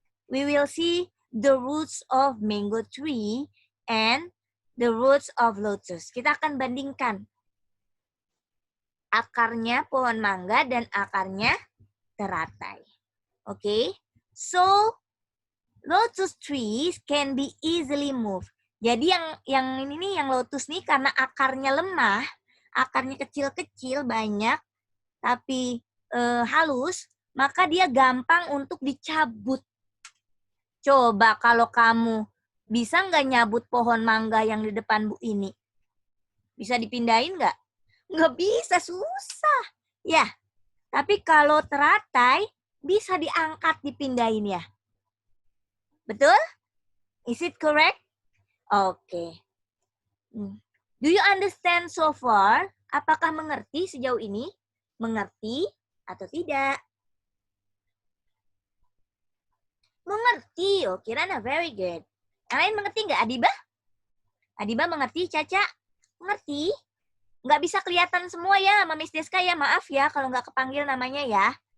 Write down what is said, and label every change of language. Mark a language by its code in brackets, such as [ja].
[en] We will see the roots of mango tree and the roots of lotus. [id] Kita akan bandingkan akarnya pohon mangga dan akarnya teratai. [en] Okay? So, lotus trees can be easily moved. [id] Jadi yang ini nih, yang lotus nih karena akarnya lemah, akarnya kecil-kecil banyak, tapi halus, maka dia gampang untuk dicabut. Coba kalau kamu bisa nggak nyabut pohon mangga yang di depan Bu ini? Bisa dipindahin nggak? Nggak bisa, susah. Ya, tapi kalau teratai bisa diangkat, dipindahin ya. Betul? [en] Is it correct? [id] Oke. [en] Do you understand so far? [id] Apakah mengerti sejauh ini? Mengerti atau tidak? Mengerti. Oke, Rana, [en] very good. [id] Yang lain mengerti nggak, Adiba? Adiba mengerti, Caca? Mengerti? Nggak bisa kelihatan semua ya sama Miss Deska ya, maaf ya kalau nggak kepanggil namanya ya.